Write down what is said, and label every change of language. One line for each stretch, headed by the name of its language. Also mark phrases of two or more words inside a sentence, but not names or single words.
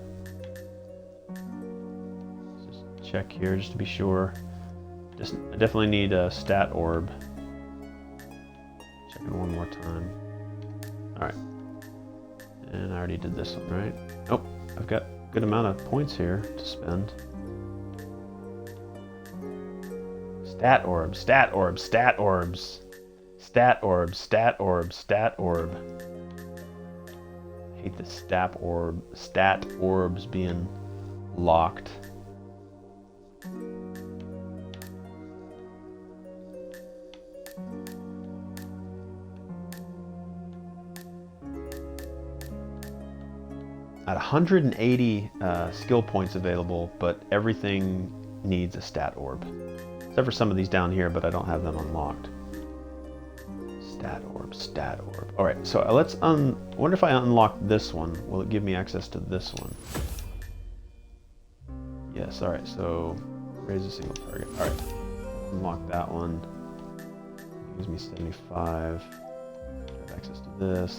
English: Let's just check here just to be sure. I definitely need a stat orb. Checking one more time. Alright. And I already did this one, right? Oh, I've got a good amount of points here to spend. Stat orb, stat orb, stat orbs. Stat orb, stat orb, stat orb. I hate the stat orbs being locked. At 180 skill points available, but everything needs a stat orb. Except for some of these down here, but I don't have them unlocked. Stat orb, stat orb. Alright, so let's wonder if I unlock this one, will it give me access to this one? Yes, alright, so raise a single target. Alright, unlock that one. It gives me 75. Have access to this.